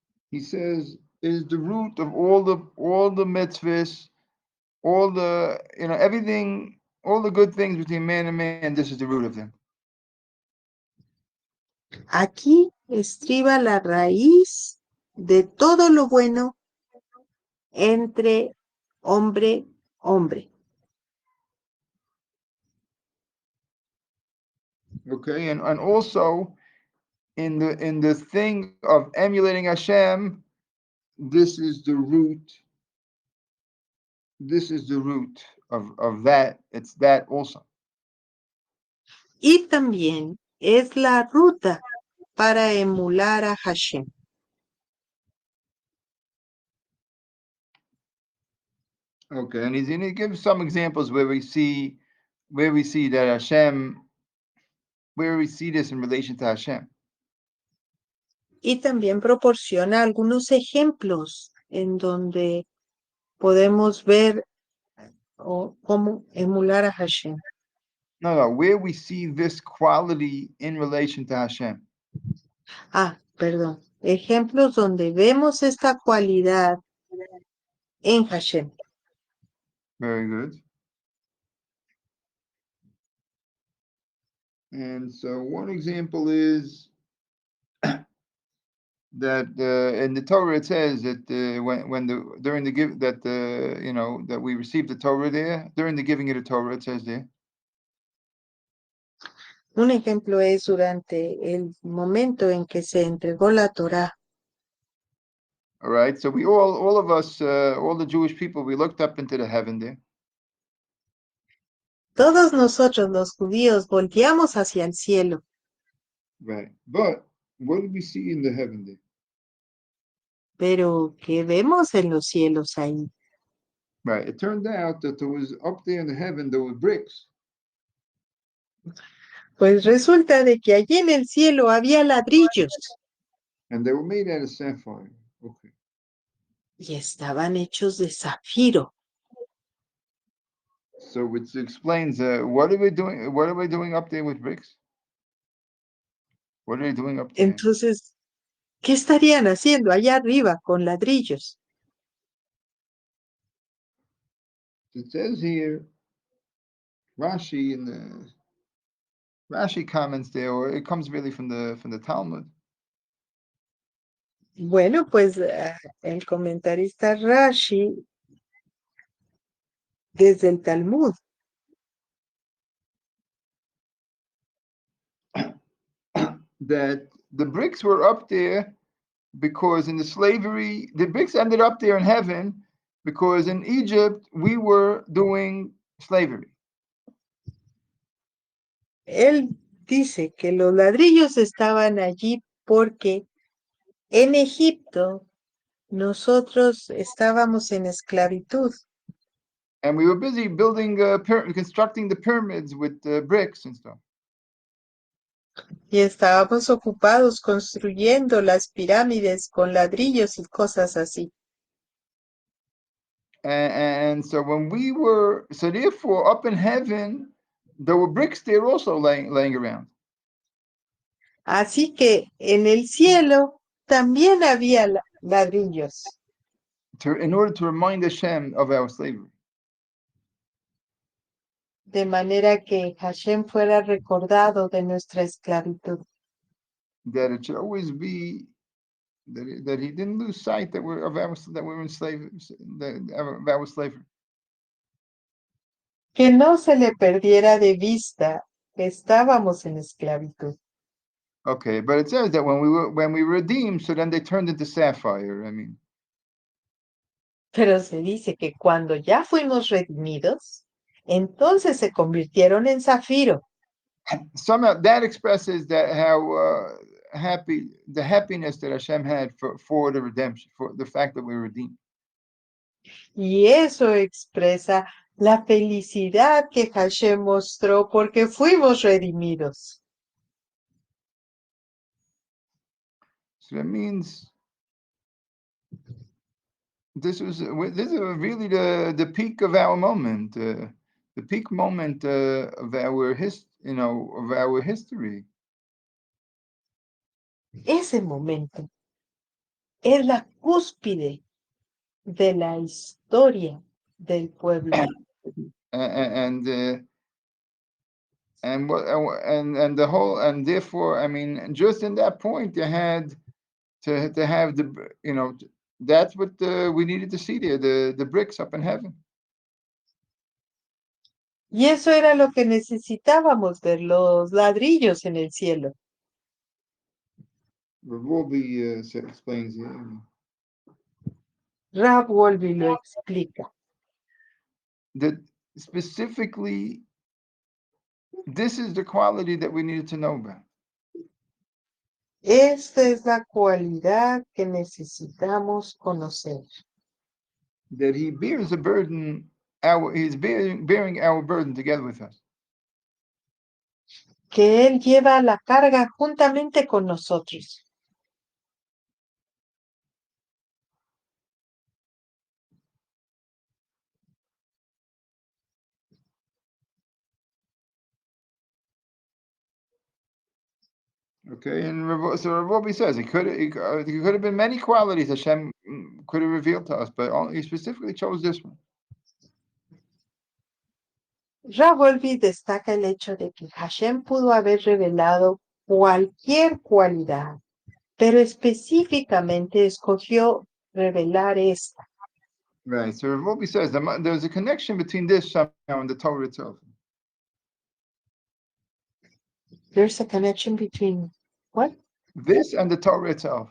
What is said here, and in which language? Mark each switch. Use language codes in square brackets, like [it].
[en] He says is the root of all the mitzvahs, all the everything, all the good things between man and man. This is the root of them. [es] Aquí estriba la raíz de todo lo bueno entre hombre. [en] Okay, and also in the thing of emulating Hashem, this is the root. This is the root of that. It's that also. [es] Y también es la ruta para emular a Hashem. [en] Okay, and he's going to give some examples where we see that Hashem, where we see this in relation to Hashem. [es] Y también proporciona algunos ejemplos en donde podemos ver cómo emular a Hashem. [en] No, where we see this quality in relation to Hashem. [es] Perdón. Ejemplos donde vemos esta cualidad en Hashem. [en] Very good. And so one example is that in the Torah it says that during the give that that we received the Torah there during the giving of the Torah it says there. [es] Un ejemplo es durante el momento en que se entregó la Torá. [en] All right, so we all of us, all the Jewish people, we looked up into the heaven there. [es] Todos nosotros los judíos volteamos hacia el cielo, [en] Right, but what did we see in the heaven there? [es] pero ¿qué vemos en los cielos ahí? [en] Right, it turned out that there was up there in the heaven there were bricks. [es] Pues resulta de que allí en el cielo había ladrillos [en] And they were made out of sapphire. Okay. [es] y estaban hechos de zafiro. [en] So which explains what are we doing? What are we doing up there with bricks? What are they doing up there? [es] Entonces, ¿qué estarían haciendo allá arriba con ladrillos? [en] It says here, Rashi in the Rashi comments there, or it comes really from the Talmud. [es] Bueno, pues el comentarista Rashi, desde el Talmud, [en] That the bricks were up there because in the slavery, the bricks ended up there in heaven because in Egypt we were doing slavery. [es] él dice que los ladrillos estaban allí porque en Egipto nosotros estábamos en esclavitud [en] And we were busy building, constructing the pyramids with bricks and stuff. [es] y estábamos ocupados construyendo las pirámides con ladrillos y cosas así. [en] And so when we were, so therefore up in heaven, there were bricks there also laying around. [es] Así que en el cielo también había ladrillos, [en] In order to remind Hashem of our slavery. [es] de manera que Hashem fuera recordado de nuestra esclavitud. [en] That it should always be that he didn't lose sight that we're in slavery, of our slavery. [es] Que no se le perdiera de vista que estábamos en esclavitud. [en] Okay, but it says that when we were redeemed, so then they turned into sapphire. I mean, [es] Pero se dice que cuando ya fuimos redimidos, entonces se convirtieron en zafiro. [en] somehow that expresses that how the happiness that Hashem had for the redemption, for the fact that we were redeemed. [es] Y eso expresa la felicidad que Hashem mostró porque fuimos redimidos. [en] So that means this is really the peak of our moment, the peak moment of our of our history. [es] Ese momento es la cúspide de la historia del pueblo. [en] And what and the whole, and therefore, I mean, just in that point, you had to have that's what we needed to see there, the bricks up in heaven. [es] Y eso era lo que necesitábamos, ver los ladrillos en el cielo. [en] Wolbe explains [es] Rab Wolbe lo explica. [en] that specifically this is the quality that we needed to know about. [es] Esta es la cualidad que necesitamos conocer. [en] That he bears a burden, he's bearing our burden together with us. [es] Que Él lleva la carga juntamente con nosotros. [en] Okay, and so Wolbe says it could have been many qualities Hashem could have revealed to us, but he specifically chose this one. [es] Rab Wolbe destaca el hecho de que Hashem pudo haber revelado cualquier cualidad, pero específicamente escogió revelar esta. [en] Right. So Wolbe says there's a connection between this somehow and the Torah itself. There's a connection between what? This and the Torah itself.